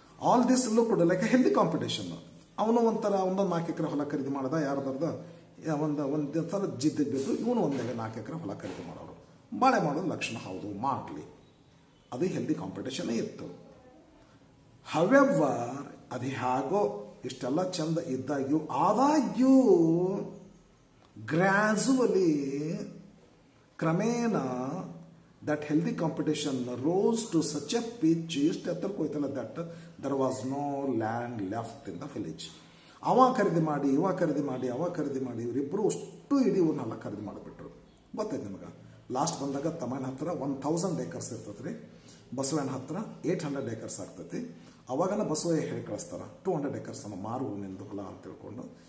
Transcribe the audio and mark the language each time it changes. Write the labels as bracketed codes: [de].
[en] All this looked like healthy competition. [kn] ಅವನು ಒಂಥರ ಒಂದೊಂದು 4 ಎಕರೆ ಹೊಲ ಖರೀದಿ ಮಾಡ್ದ. ಯಾರ್ದಾರ್ದ ಒಂದು ಸಲ ಜಿದ್ದಿಗೆ ಬಿದ್ದು ಇವನು 4 ಎಕರೆ ಹೊಲ ಖರೀದಿ ಮಾಡೋರು. ಬಾಳೆ ಮಾಡೋದು ಲಕ್ಷಣ ಹೌದು, ಮಾಡಲಿ, ಅದು ಹೆಲ್ದಿ ಕಾಂಪಿಟೇಷನ್ ಇತ್ತು. [en] however [kn] ಅದು ಹೇಗೋ ಇಷ್ಟೆಲ್ಲ ಚಂದ ಇದ್ದಾಗ್ಯೂ ಆದಾಗ್ಯೂ [en] gradually ಕ್ರಮೇಣ that healthy competition rose to such a pitch [kn] ಇಷ್ಟು ಎತ್ತರಕ್ಕೆ ಹೋಯ್ತಲ್ಲ [en] that there was no land left in the village. [kn] ಅವ ಖರೀದಿ ಮಾಡಿ ಇವ ಖರೀದಿ ಮಾಡಿ ಅವ ಖರೀದಿ ಮಾಡಿ ಇವರಿಬ್ಬರು ಅಷ್ಟು ಇಡೀ ಊರನ್ನೆಲ್ಲ ಖರೀದಿ ಮಾಡಿಬಿಟ್ರು. ಗೊತ್ತೈತೆ ನಿಮಗೆ, ಲಾಸ್ಟ್ ಬಂದಾಗ ತಮ್ಮನ ಹತ್ರ 1000 acres ಇರ್ತೈತೆ ರೀ, ಬಸವಣ್ಣ ಹತ್ರ 800 acres ಆಗ್ತೈತಿ. ಅವಾಗನ ಬಸವಯ್ಯ ಹೇಳಿ ಕಳಿಸ್ತಾರ 200 acres ಮಾರು ನಿಂದು ಹೊಲ ಅಂತ ತಿಳ್ಕೊಂಡು.